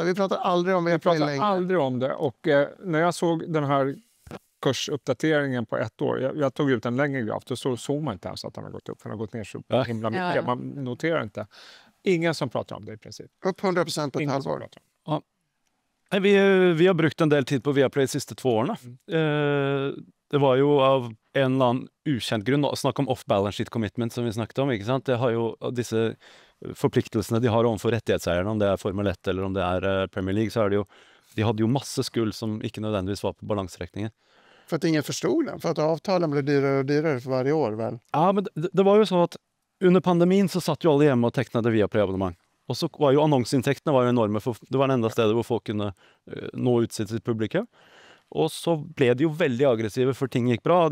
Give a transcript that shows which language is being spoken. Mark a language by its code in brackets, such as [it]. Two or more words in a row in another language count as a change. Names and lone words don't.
[sv] Vi pratar aldrig om Viaplay längre. Vi pratar aldrig om det och när jag såg den här kursuppdateringen på ett år, jag tog ut en längre graf, då såg man inte ens att den har gått upp, för den har gått ner så himla mycket. Ja. Man noterar inte. Ingen som pratar om det i princip. Upp 100% på ett halvår. Ja. [no] Vi har brukt en del tid på Viaplay de siste 2 årene. Det var ju av en eller annen ukjent grunn, snakk om [en] off-balance sheet commitment [no] som vi snakket om, ikke sant? Det har jo disse forpliktelsene de har overfor rettighetseierne, om det er Formel 1 eller om det er Premier League, så er det jo, de hadde jo masse skuld som ikke nødvendigvis var på balanseräkningen. [sv] För att ingen förstod den, för att avtalen blev dyrare och dyrare för varje år väl? Ja, men det var ju så att under pandemin så satt ju alla hemma och tecknade Viaplay-abonnemang. Och så var ju annonsintäkterna var ju enorma, för det var den enda stället där folk kunde nå ut sitt publikum. Och så blev de ju väldigt aggressiva för ting gick bra.